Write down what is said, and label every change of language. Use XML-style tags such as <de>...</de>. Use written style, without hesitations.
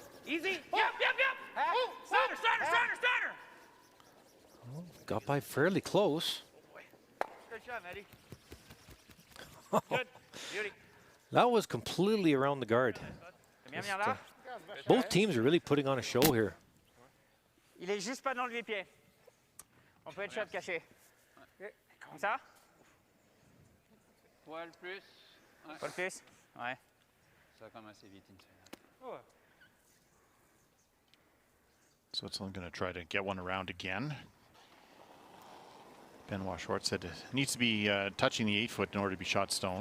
<en>Easy. Yep. Steiner. Well, got by fairly close. Good shot, Matty. Good. Beauty. That was completely around the guard. Both teams are really putting on a show here.</en> <fr>Il est juste pas dans le pied. On peut être shot caché. Comme ça? Poil plus. Ouais. Pas le plus? Ouais. Ça va quand même assez vite. Une semaine.</fr> <en>Switzerland going to try to get one around again. Benoit Schwartz said it needs to be touching the 8 foot in order to be shot stone.</en>